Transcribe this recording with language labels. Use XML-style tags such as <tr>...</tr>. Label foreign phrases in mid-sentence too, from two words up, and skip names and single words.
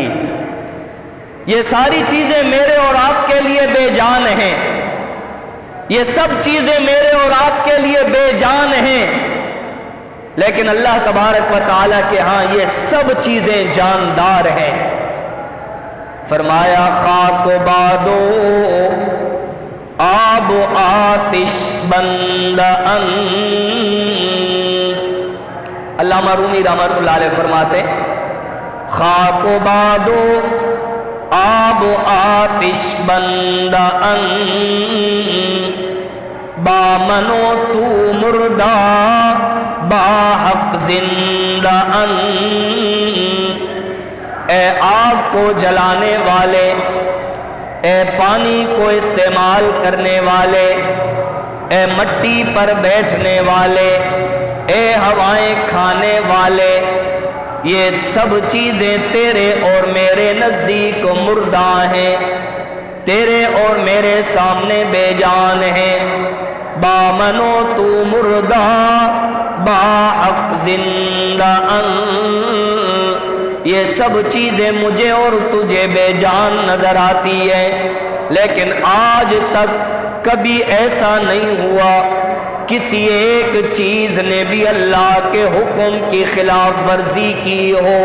<ur>یہ ساری چیزیں میرے اور آپ کے لیے بے جان ہیں، یہ سب چیزیں میرے اور آپ کے لیے بے جان ہیں، لیکن اللہ تبارک و تعالیٰ کے ہاں یہ سب چیزیں جاندار ہیں۔</ur> <fa>فرمایا خاک و بادو آب و آتش بند</fa> <ur>علامہ رومی رحمۃ اللہ علیہ فرماتے</ur> <fa>خاک و بادو آب و آتش بند با منو تو مردہ با حق زندہ</fa> <ur>اے آگ کو جلانے والے، اے پانی کو استعمال کرنے والے، اے مٹی پر بیٹھنے والے، اے ہوائیں کھانے والے، یہ سب چیزیں تیرے اور میرے نزدیک مردہ ہیں، تیرے اور میرے سامنے بے جان ہیں۔</ur> <fa>با منو تو مردہ با حق زندہ</fa> <ur>یہ سب چیزیں مجھے اور تجھے بے جان نظر آتی ہے، لیکن آج تک کبھی ایسا نہیں ہوا کسی ایک چیز نے بھی اللہ کے حکم کی خلاف ورزی کی ہو۔</ur>